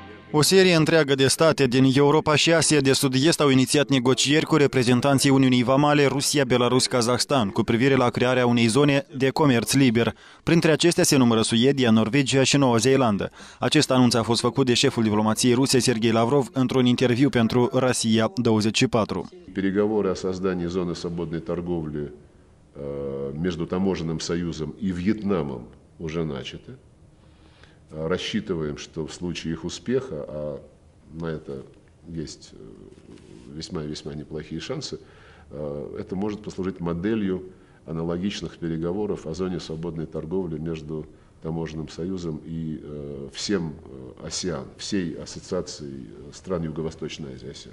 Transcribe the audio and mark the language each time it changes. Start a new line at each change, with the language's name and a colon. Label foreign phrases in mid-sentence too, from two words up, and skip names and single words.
Romanian: O serie întreagă de state din Europa și Asia de Sud-Est au inițiat negocieri cu reprezentanții Uniunii Vamale, Rusia, Belarus, Kazahstan cu privire la crearea unei zone de comerț liber. Printre acestea se numără Suedia, Norvegia și Noua Zeelandă. Acest anunț a fost făcut de șeful diplomației ruse Sergei Lavrov într-un interviu pentru Россия 24.
Russian: Переговоры о создании зоны свободной торговли между Таможенным союзом и Вьетнамом уже начаты. Рассчитываем, что в случае их успеха, а на это есть весьма и весьма неплохие шансы, это может послужить моделью аналогичных переговоров о зоне свободной торговли между Таможенным союзом и всем АСЕАН, всей ассоциацией стран Юго-Восточной Азии АСЕАН.